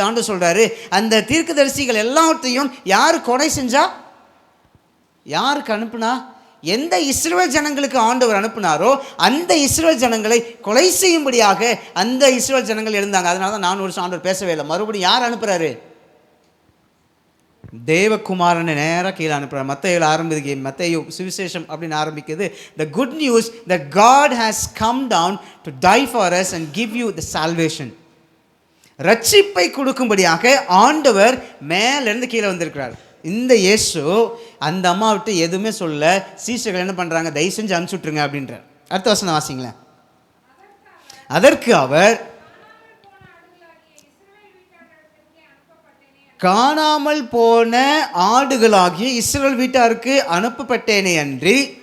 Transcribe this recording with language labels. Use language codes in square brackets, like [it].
[ta] ஆண்டு சொல்கிறாரு, அந்த தீர்க்கதரிசிகள் எல்லாத்தையும் யார் கொலை செஞ்சா, யாருக்கு அனுப்புனா, எந்த இஸ்ரவேல் ஜனங்களுக்கு ஆண்டவர் அனுப்புனாரோ அந்த இஸ்ரவேல் ஜனங்களை கொலை செய்யும்படியாக அந்த இஸ்ரவேல் ஜனங்கள் இருந்தாங்க. அதனால தான் 400 வருஷம் ஆண்டவர் பேசவே இல்லை. மறுபடியும் யார் அனுப்புகிறாரு, தேவகுமாரனை நேராக கீழே அனுப்புகிறார். மத்தேயுல ஆரம்பிக்கு, மத்தேயு சுவிசேஷம் அப்படின்னு ஆரம்பிக்குது, [en] the good news that God has come down to die for us and give you the salvation. [ta] ரட்சிப்பை கொடுக்கும்படியாக ஆண்டவர் மேலேருந்து கீழே வந்திருக்கிறார். இந்த இயேசு அந்த அம்மா விட்டு எதுவுமே சொல்ல, சீஷர்கள் என்ன பண்ணுறாங்க, தயவு செஞ்சு அனுப்பிச்சுட்ருங்க அப்படின்றார். அடுத்த வசனம் வாசிங்களேன். அதற்கு அவர், காணாமல் போன ஆடுகளாகிய இஸ்ரவேல் வீட்டாருக்கு அனுப்பப்பட்டேனே அன்றி.